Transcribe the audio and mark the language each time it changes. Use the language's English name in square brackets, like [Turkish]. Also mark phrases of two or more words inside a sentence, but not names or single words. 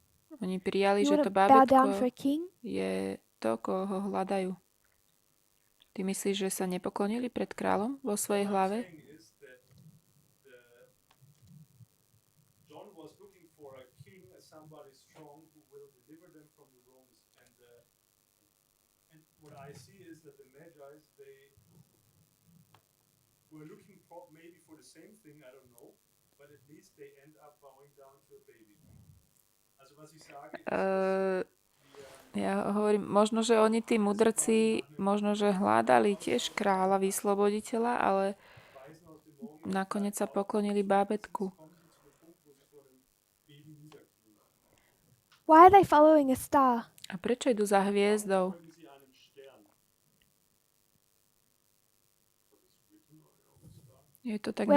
[Slovak] Oni prijali, [English] You [Slovak] že to [English] wouldn't bow down [Slovak] bábätko [English] for a king? [Slovak] je to, koho hľadajú. Ty myslíš, že sa nepoklonili pred kráľom vo svojej hlave? [English] John was looking for a king, somebody strong who will deliver them from the Romans. And what I see is that the Magi's, they were looking for maybe for the same thing, I don't know, but at least they end up bowing down to a baby. [German] Also was ich sage, [Slovak] Ja hovorím, možno, že oni, tí mudrci, možno, že hľadali tiež kráľa, vysloboditeľa, ale nakoniec sa poklonili bábätku. [English] Why are they following a star? [Slovak] A prečo idú za hviezdou? Je to tak